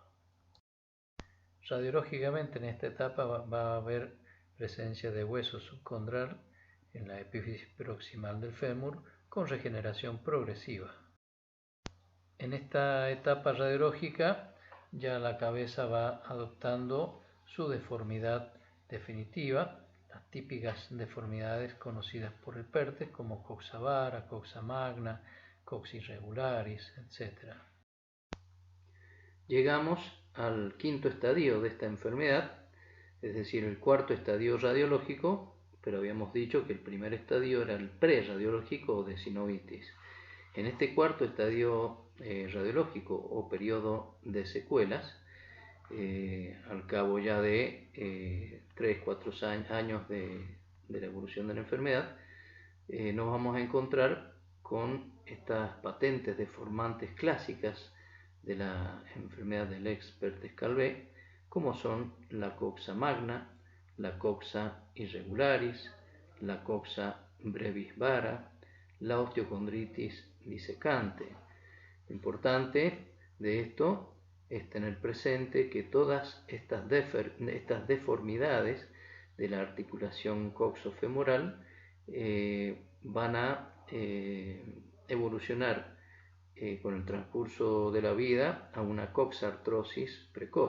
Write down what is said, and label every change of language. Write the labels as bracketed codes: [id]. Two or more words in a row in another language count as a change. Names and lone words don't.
[es] Radiológicamente en esta etapa va a haber presencia de hueso subcondral en la epífisis proximal del fémur con regeneración progresiva. En esta etapa radiológica ya la cabeza va adoptando su deformidad definitiva, las típicas deformidades conocidas por el Perthes como coxa vara, coxa magna, coxa irregularis, etc. Llegamos al quinto estadio de esta enfermedad, es decir, el cuarto estadio radiológico, pero habíamos dicho que el primer estadio era el preradiológico o de sinovitis. En este cuarto estadio radiológico o periodo de secuelas, al cabo ya de 3-4 años de la evolución de la enfermedad, nos vamos a encontrar con estas patentes deformantes clásicas de la enfermedad del Lesch-Perthes-Calvé, como son la coxa magna, la coxa irregularis, la coxa brevis vara, la osteocondritis disecante. Lo importante de esto es tener presente que todas estas deformidades de la articulación coxofemoral van a evolucionar con el transcurso de la vida a una coxartrosis precoz.